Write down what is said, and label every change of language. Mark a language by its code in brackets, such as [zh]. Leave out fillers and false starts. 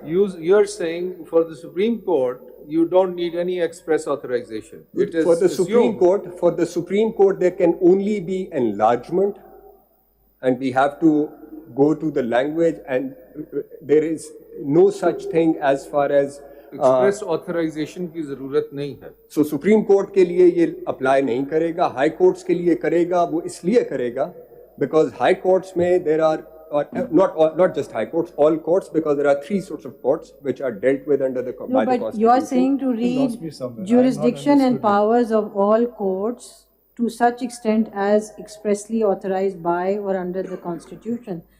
[en] You're saying for the Supreme Court, you don't need any express authorization. It is For the Supreme assumed. Court, there can only be enlargement, and we have to go to the language, and there is no such thing as far as [hi] Express authorization की जरूरत नहीं है. [en] So Supreme Court [hi] के लिए ये apply नहीं करेगा, High Courts के लिए करेगा, वो इसलिए करेगा [en] because High Courts में there are not just High Courts, all courts, because there are three sorts of courts which are dealt with under the by the Constitution. You are saying to read jurisdiction and powers of all courts to such extent as expressly authorized by or under the Constitution.